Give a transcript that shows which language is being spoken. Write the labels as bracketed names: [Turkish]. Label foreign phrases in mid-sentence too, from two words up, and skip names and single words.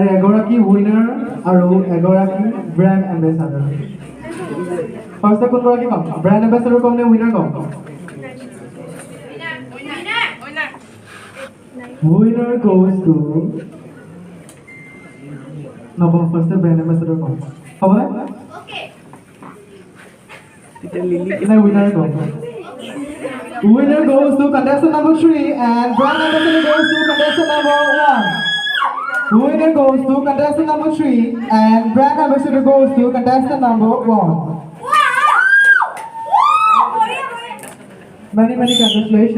[Assamese] এগৰাকী উইনাৰ আৰু এগৰাকী [English] brand ambassador [Assamese] ফাৰ্ষ্টে কোনগৰাকী ক'ম [English] brand ambassador [Assamese] ক'ম নে উইনাৰ ক'ম [English] winner goes to [Assamese] নকওঁ ফাৰ্ষ্টে [English] brand ambassador [Assamese] ক'ম হ'বনে নাই উইনাৰ ক'ম [English] Winner goes to contestant number 3 and brand ambassador goes to contestant number 1. Winner goes to contestant number 3 and brand ambassador goes to contestant number 1. Many congratulations.